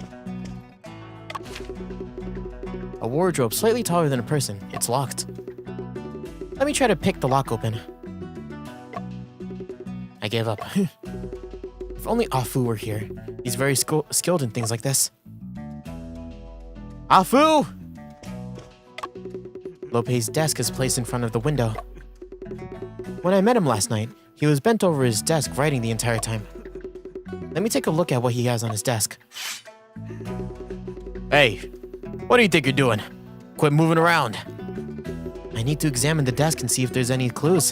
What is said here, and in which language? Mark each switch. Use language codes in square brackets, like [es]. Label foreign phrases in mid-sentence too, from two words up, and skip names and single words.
[en] A wardrobe slightly taller than a person. It's locked. Let me try to pick the lock open. I gave up. If only Afu were here. He's very skilled in things like this. Afu! Lo Pei's desk is placed in front of the window. When I met him last night, he was bent over his desk writing the entire time. Let me take a look at what he has on his desk. Hey, what do you think you're doing? Quit moving around. I need to examine the desk and see if there's any clues.